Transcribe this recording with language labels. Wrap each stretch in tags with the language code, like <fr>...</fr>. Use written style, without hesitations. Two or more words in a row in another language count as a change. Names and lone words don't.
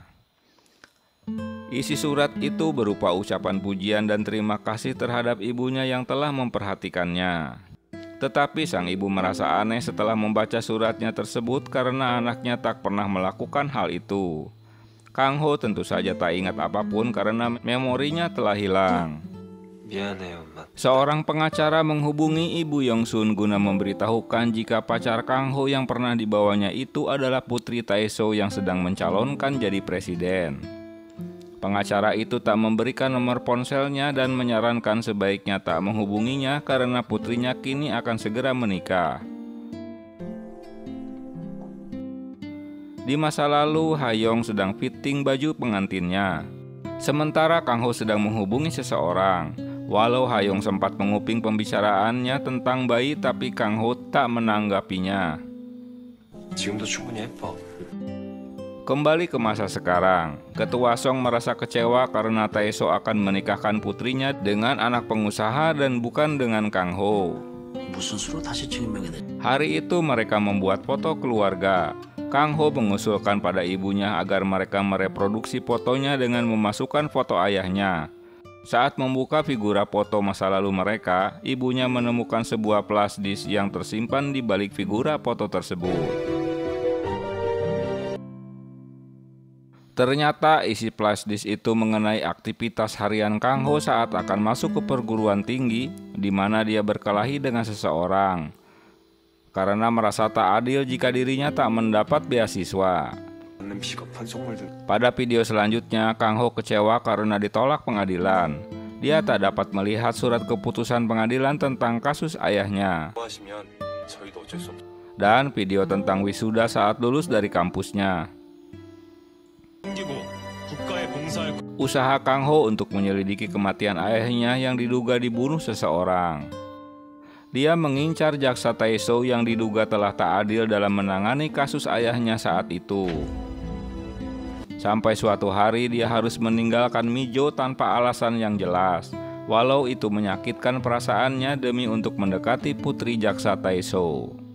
<id>Isi surat itu berupa ucapan pujian dan terima kasih terhadap ibunya yang telah memperhatikannya. Tetapi sang ibu merasa aneh setelah membaca suratnya tersebut karena anaknya tak pernah melakukan hal itu. Kang Ho tentu saja tak ingat apapun karena memorinya telah hilang.</id> <ko>미안해, 엄마.</ko> <id>Seorang pengacara menghubungi Ibu Yongsun guna memberitahukan jika pacar Kang Ho yang pernah dibawanya itu adalah putri Taeseo yang sedang mencalonkan jadi presiden. Pengacara itu tak memberikan nomor ponselnya dan menyarankan sebaiknya tak menghubunginya karena putrinya kini akan segera menikah. Di masa lalu, Hayong sedang fitting baju pengantinnya. Sementara Kang Ho sedang menghubungi seseorang. Walau Hayong sempat menguping pembicaraannya tentang bayi, tapi Kang Ho tak menanggapinya.</id> <ko>지금도 충분히 예뻐.</ko> <id>Kembali ke masa sekarang, Ketua Song merasa kecewa karena Taeseo akan menikahkan putrinya dengan anak pengusaha dan bukan dengan Kang Ho.</id> <ko>무슨 수로 다시 증명해내?</ko> <id>Hari itu mereka membuat foto keluarga. Kang Ho mengusulkan pada ibunya agar mereka mereproduksi fotonya dengan memasukkan foto ayahnya. Saat membuka figura foto masa lalu mereka, ibunya menemukan sebuah flash disk yang tersimpan di balik figura foto tersebut. Ternyata isi flash disk itu mengenai aktivitas harian Kang Ho saat akan masuk ke perguruan tinggi, di mana dia berkelahi dengan seseorang. Karena merasa tak adil jika dirinya tak mendapat beasiswa.</id> <ko>않는 비겁한 속물들.</ko> <id>Pada video selanjutnya, Kang Ho kecewa karena ditolak pengadilan. Dia tak dapat melihat surat keputusan pengadilan tentang kasus ayahnya.</id> <ko>하시면 저희도 어쩔 수 없.</ko> <id>Dan video tentang wisuda saat lulus dari kampusnya.</id> <ko>숨기고 국가에 봉사할</ko> <id>Usaha Kang Ho untuk menyelidiki kematian ayahnya yang diduga dibunuh seseorang. Dia mengincar jaksa Taeseo yang diduga telah tak adil dalam menangani kasus ayahnya saat itu. Sampai suatu hari dia harus meninggalkan Mijo tanpa alasan yang jelas, walau itu menyakitkan perasaannya demi untuk mendekati putri jaksa Taeseo.</id>